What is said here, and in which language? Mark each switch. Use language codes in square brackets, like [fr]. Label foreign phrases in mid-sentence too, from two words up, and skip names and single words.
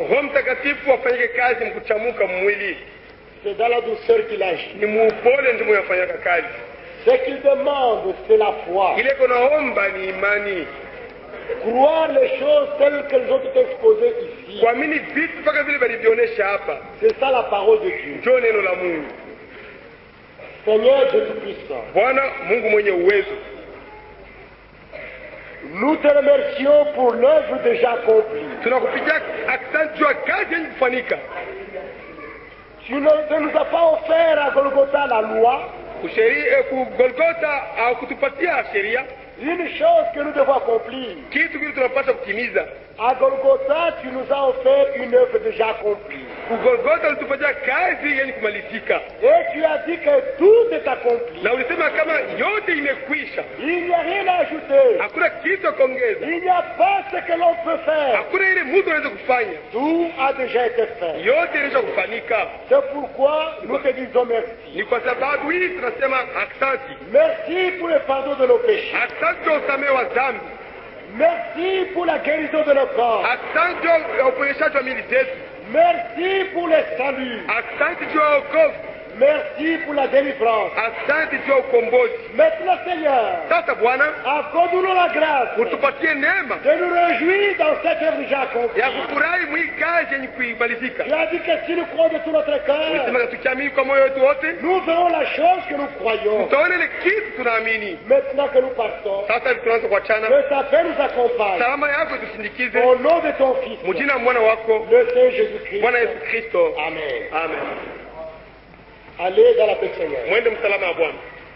[sw] Roho Mtakatifu afanyike kazi mkuchamuka mwili. [fr] C'est dans la douceur qu'il agit. [sw] Ni muupole ndimo yafanyaka kazi. [fr] Ce qu'il demande, c'est la foi. [sw] Ile kunaomba ni imani. [fr] Croire les choses telles qu'elles ont été exposées ici. [sw] Kuamini vitu mpaka vile walivyoonyesha hapa. [fr] C'est ça la parole de Dieu. [sw] Ndio neno la Mungu. [fr] Seigneur Dieu Tout-Puissant, [sw] Bwana Mungu mwenye uwezo, [fr] nous te remercions pour l'œuvre déjà accomplie. [sw] tunakupigia asante juu ya kazi yenye kufanyika. [fr] Tu ne nous as pas offert à Golgotha la loi, [sw] Ku Golgotha au kutupatia sheria, [fr] une chose que nous devons accomplir. [sw] kitu kile tunapaswa kutimiza. [fr] À Golgotha, tu nous as offert une œuvre déjà accomplie. [sw] Ku Golgotha ulitupatia kazi yenye kumalizika, [fr] Et tu as dit que tout est accompli. [sw] na ulisema kama yote imekwisha, [fr] Il n'y a rien à ajouter. [sw] hakuna kitu ya kuongeza, [fr] Il n'y a pas ce que l'on peut faire. [sw] hakuna ile mtu anaweza kufanya, [fr] Tout a déjà été fait. [sw] yote inaweza kufanyika. [fr] C'est pourquoi nous te disons merci. [sw] Ni kwa sababu hii tunasema asante, [fr] Merci pour le pardon de nos péchés. [sw] asante kwa usamehe wa dhambi, [fr] Merci pour la guérison de nos corps. [sw] asante kwa uponyeshaji wa miili zetu, [fr] Merci pour le salut. [sw] asante juu ya wokovu, [fr] Merci pour la délivrance. [sw] Asante juu ya ukombozi. [fr] Maintenant, Seigneur, [sw] Sasa Bwana, [fr] accorde-nous la grâce [sw] utupatie neema [fr] de nous réjouir dans cette œuvre déjà accomplie. [sw] ya kufurahi mwii kazi yenye kuimalizika. [fr] Tu as dit que si nous croyons de tout notre cœur, [sw] Ulisema tukiamini kwa moyo wetu wote, [fr] nous verrons la chose que nous croyons. [sw] tutaona ile kitu tunaamini. [fr] Maintenant que nous partons, [sw] Sasa tunaanza kuachana. [fr] que ta paix nous accompagne. [sw] Salama yako tusindikize. [fr] Au nom de ton Fils, [sw] Mjina wa mwana wako [fr] le Saint Jésus-Christ. [sw] Bwana Yesu Kristo. [fr] Amen. [sw] Amen. [fr] Allez dans la paix du Seigneur. [sw] Mwende msalama wa Bwana.